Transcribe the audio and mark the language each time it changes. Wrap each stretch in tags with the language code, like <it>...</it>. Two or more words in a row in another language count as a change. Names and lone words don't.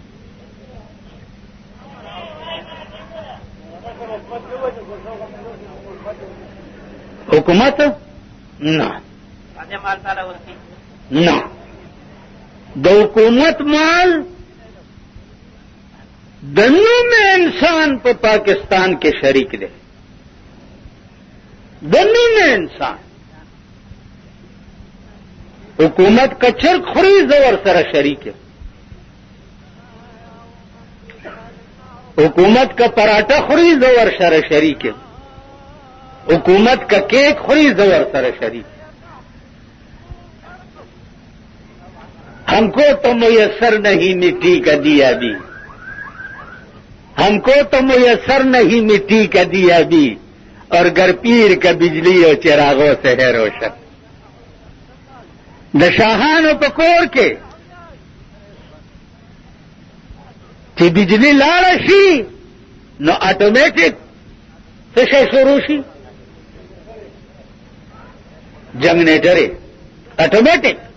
<ps>حکومت نه نه د حکومت مال د نوم انسان په پاکستان کې شریک دی. د نوم انسان</ps> <ur>حکومت کا</ur> <ps>چرک خوري زور سره</ps> <ur>شریک ہے، حکومت کا</ur> <ps>پراٹھا خوری زور سره</ps> <ur>شریک ہے، حکومت کا</ur> <ps>کیک خوری زور سره</ps> <ur>شریک ہے. ہم کو تو میسر نہیں مٹی کا دیا بھی، ہم کو تو میسر نہیں مٹی کا دیا بھی، اور گر پیر کا بجلی اور چراغوں سے ہے روشن.</ur> <ps>د شاهانو په کور کې چې بجلی لاړه شي نو اټومیټک څه شی شروع شي؟</ps> <en>generator automatic.</en>